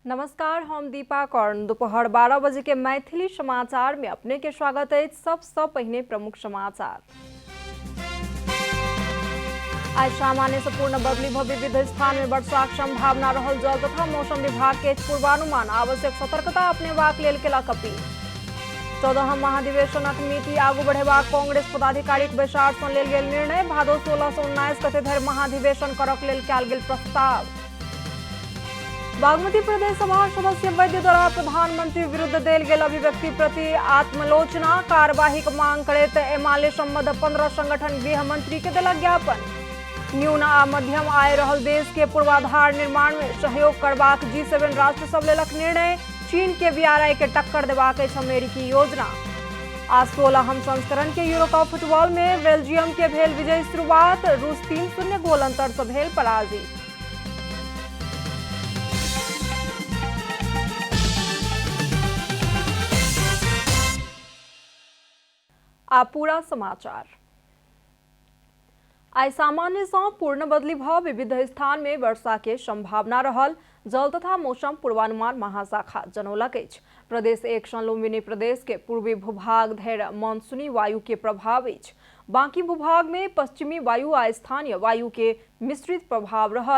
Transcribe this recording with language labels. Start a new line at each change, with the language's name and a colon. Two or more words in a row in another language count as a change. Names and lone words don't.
Maithili: नमस्कार, हम दीपा कर्ण। दोपहर 12 बजे के मैथिली समाचार में अपने के स्वागत है। सबसे पहले प्रमुख समाचार। आज सामान्य से पूर्ण बदली विविध स्थान में वर्षा संभावना रहल। जल तथा मौसम विभाग के पूर्वानुमान आवश्यक सतर्कता अपनेबाक लेल केलक अपील। 14 महाधिवेशनक नीति आगू बढ़ेबाक कांग्रेस पदाधिकारीक बैसार सँ लेल गेल निर्णय। भादो 16 सँ 19 गते धरि महाधिवेशन करक लेल कयल गेल प्रस्ताव। बागमती प्रदेश सभा सदस्य वैद्य द्वारा प्रधानमंत्री विरुद्ध देल गेल अभिव्यक्ति प्रति आत्मलोचना कार्यवाही मांग करैत एमाले संबद्ध 15 संगठन गृह मंत्री के देलक ज्ञापन। न्यून आ मध्यम आय रहल देश के पूर्वाधार निर्माण में सहयोग करबाक G7 राष्ट्र सब लेलक निर्णय। चीन के BRI के टक्कर देबाक अछि अमेरिकी योजना। आज 16 संस्करण के यूरो कप फुटबॉल में बेल्जियम के भेल विजयी शुरुआत। रूस 3-0 गोल अंतर से भेल पराजित। आ पूरा समाचार। आई सामान्य से पूर्ण बदली विविध स्थान में वर्षा के संभावना रहल। जल तथा मौसम पूर्वानुमान महाशाखा जनौलक अछि। प्रदेश 1 सँ लुम्बिनी प्रदेश के पूर्वी भूभाग धरि मानसूनी वायु के प्रभाव अछि। बाकी भूभाग में पश्चिमी वायु आ स्थानीय वायु के मिश्रित प्रभाव रहल।